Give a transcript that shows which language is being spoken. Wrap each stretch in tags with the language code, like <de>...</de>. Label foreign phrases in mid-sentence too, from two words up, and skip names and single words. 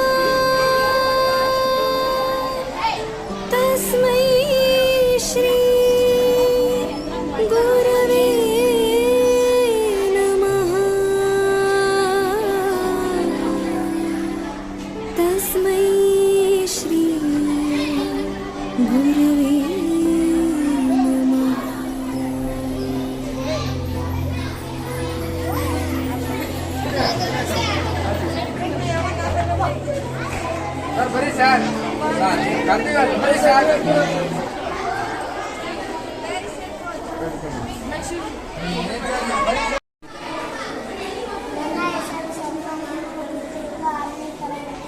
<sa>तस्मै श्री गुरवे नमः तस्मै श्री गुरवे नमः</sa> <kn>ಸರ್ ಬರೀ ಸರ್ ಕಂದಿಗಳು ಬರೀ ಸರ್ ನನ್ನ ಹೆಸರು ಸಂಪನ್ನ ಆರನೇ ತರಗತಿ.</kn>